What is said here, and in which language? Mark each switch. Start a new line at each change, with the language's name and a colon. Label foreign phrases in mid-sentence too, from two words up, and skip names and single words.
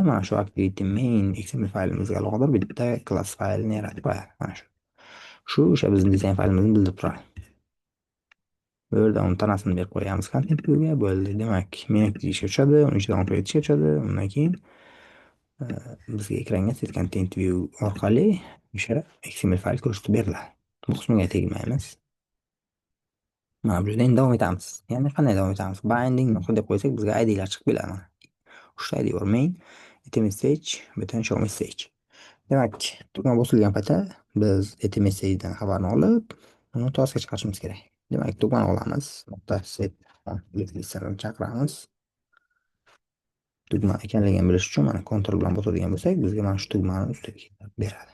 Uzbek: Mana shu
English: activity main XML
Uzbek: faylimizga aloqador bitta class faylini yaratib qo'yadi. Mana shu. Shu o'sha bizning dizayn faylimizni bildirib turadi. Bu yerda uni tanasini berib qo'yamiz
English: content view'ga.
Uzbek: Bo'ldi. Demak,
English: main activity
Uzbek: ishga tushadi, uni ichidan operate ishga tushadi. Undan keyin bizga ekranga
English: set content view
Uzbek: orqali o'sha XML fayl ko'rsatib beriladi. Bu qismiga tegmaymiz. Mana bu yerda endi davom etamiz. Ya'ni qanday davom etamiz? Binding deb qo'ysak bizga ID'lar chiqib keladi mana. 3 ta ID bor.
English: Main, message, button show message.
Uzbek: Demak, tugma bosilgan paytda biz message'dan xabarni olib, uni taskga chiqarishimiz kerak. Demak, tugmani olamiz. Set listani chaqiramiz. tugma ekanligini bilish uchun mana kontrol bilan bosadigan bo'lsak, bizga mana shu tugmani ustiga keltirib beradi.